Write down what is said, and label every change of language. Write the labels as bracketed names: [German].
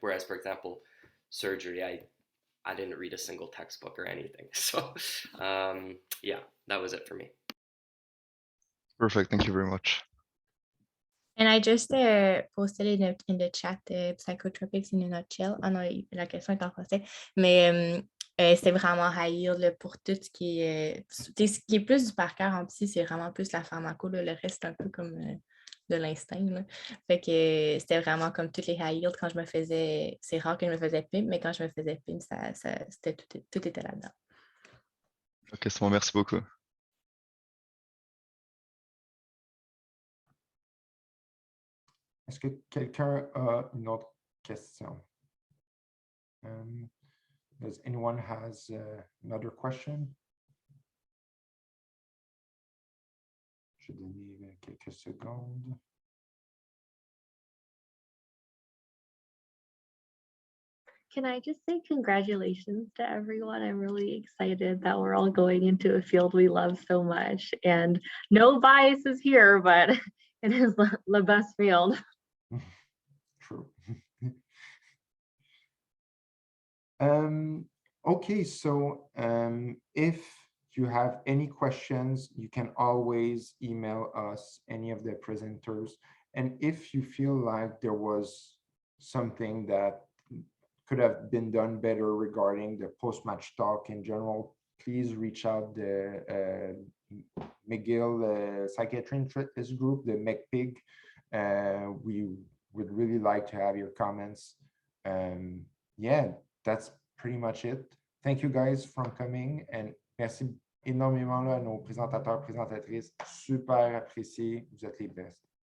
[English] Whereas, for example, surgery, I didn't read a single textbook or anything. So yeah, that was it for me. Perfect. Thank you very much. And I just posted it in the chat, psychotropics in a nutshell. [French] Ah non, la question est en français. Mais c'était vraiment high yield là, pour tout ce qui est plus du par cœur en psy, c'est vraiment plus la pharmaco. Là, le reste, c'est un peu comme de l'instinct. Là. Fait que c'était vraiment comme toutes les high yield quand je me faisais. C'est rare que je me faisais PIM, mais quand je me faisais PIM, c'était tout était là-dedans. Ok, c'est bon, merci beaucoup. Est-ce que quelqu'un a une autre question? [English] Does anyone has another question? [French] Je vais donner quelques secondes. [English] Can I just say congratulations to everyone? I'm really excited that we're all going into a field we love so much, and no biases here, but it is the best field. True. Okay, so if you have any questions, you can always email us, any of the presenters. And if you feel like there was something that could have been done better regarding the post-match talk in general, please reach out the McGill Psychiatry Interest Group, the McPig. We would really like to have your comments. Yeah, that's pretty much it. [French] Thank you guys for coming, and merci énormément là, à nos présentateurs, présentatrices, super appréciés, vous êtes les best.